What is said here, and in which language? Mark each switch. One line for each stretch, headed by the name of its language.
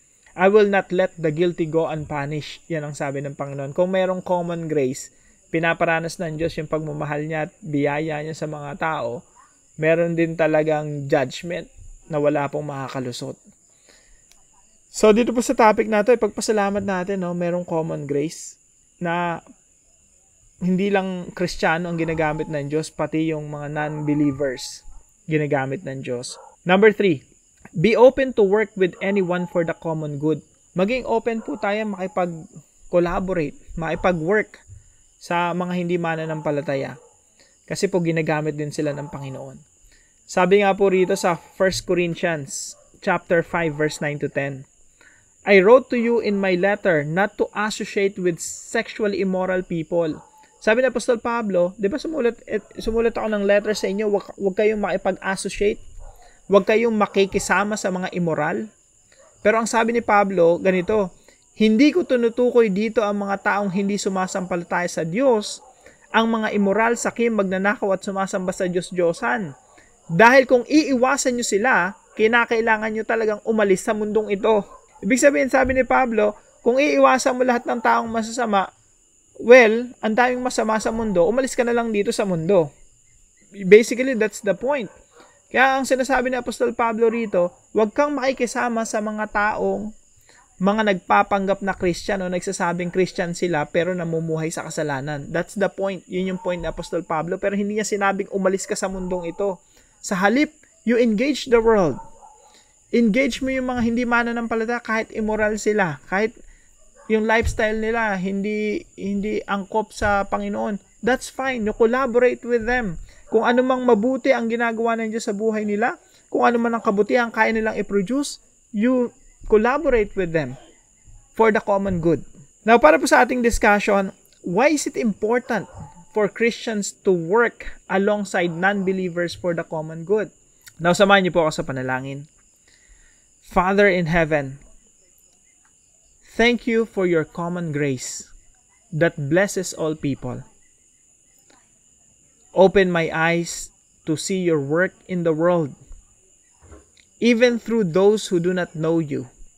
English: I will not let the guilty go unpunished.
Filipino: Yan ang sabi ng Panginoon. Kung mayroong common grace, pinaparanas ng Diyos yung pagmamahal niya at biyaya niya sa mga tao, meron din talagang judgment na wala pong makakalusot. So, dito po sa topic na ito, ipagpasalamat natin, no, merong common grace na hindi lang Kristiyano ang ginagamit ng Diyos, pati yung mga non-believers ginagamit ng Diyos.
English: Number 3, be open to work with anyone for the common good.
Filipino: Maging open po tayo makipag-collaborate, makipag-work sa mga hindi mananampalataya. Kasi po ginagamit din sila ng Panginoon. Sabi nga po rito sa 1 Corinthians chapter 5 verse 9 to 10.
English: I wrote to you in my letter not to associate with sexually immoral people.
Filipino: Sabi ni Apostol Pablo, di ba sumulat ako ng letter sa inyo, wag kayong makipag-associate, wag kayong makikisama sa mga immoral. Pero ang sabi ni Pablo, ganito, hindi ko tinutukoy dito ang mga taong hindi sumasampalataya sa Diyos, ang mga immoral, sakim, magnanakaw at sumasamba sa Diyos-Diyosan. Dahil kung iiwasan nyo sila, kinakailangan nyo talagang umalis sa mundong ito. Ibig sabihin, sabi ni Pablo, kung iiwasan mo lahat ng taong masasama, well, ang daming masama sa mundo, umalis ka na lang dito sa mundo.
English: Basically, that's the point.
Filipino: Kaya ang sinasabi ni Apostol Pablo rito, huwag kang makikisama sa mga taong mga nagpapanggap na Christian o nagsasabing Christian sila pero namumuhay sa kasalanan.
English: That's the point.
Filipino: Yun yung point ni Apostol Pablo. Pero hindi niya sinabing umalis ka sa mundong ito. Sa halip,
English: you engage the world.
Filipino: Engage mo yung mga hindi mananampalataya kahit immoral sila. Kahit yung lifestyle nila hindi angkop sa Panginoon.
English: That's fine. You collaborate with them.
Filipino: Kung ano mang mabuti ang ginagawa ng Diyos sa buhay nila, kung ano man ang kabutihan kaya nilang i-produce,
English: you collaborate with them for the common good. Now,
Filipino: para po sa ating discussion,
English: why is it important for Christians to work alongside non-believers for the common good?
Filipino: Now, samahan niyo po ako sa panalangin.
English: Father in heaven, thank you for your common grace that blesses all people. Open my eyes to see your work in the world, even through those who do not know you.